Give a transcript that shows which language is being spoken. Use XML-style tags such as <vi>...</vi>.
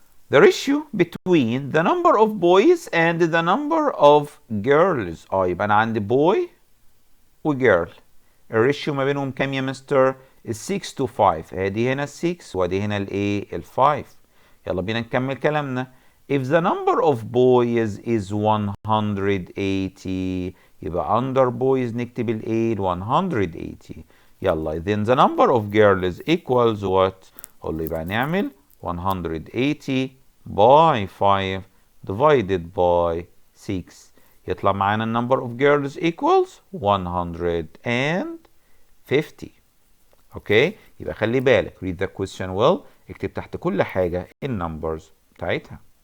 <en>The ratio between the number of boys and the number of girls.</en> <ar>يبقى انا عندي boy وجيرل، الريشيو ما بينهم كام يا مستر؟ 6 to 5. ادي هنا 6 وادي هنا الايه؟ 5. يلا بينا نكمل كلامنا.</ar> <en>If the number of boys is 180</en> <ar>يبقى</ar> <en>under boys</en> <ar>نكتب الايه؟</ar> <en>180. يلا then the number of girls equals what؟</en> <ar>قول له يبقى نعمل</ar> <en>180 by 5 divided by 6.</en> <ar>يطلع معانا</ar> <en>number of girls equals 150.</en> <ar>اوكي، يبقى خلي بالك</ar> <en>read the question well،</en> <ar>اكتب تحت كل حاجة النمبرز بتاعتها.</ar>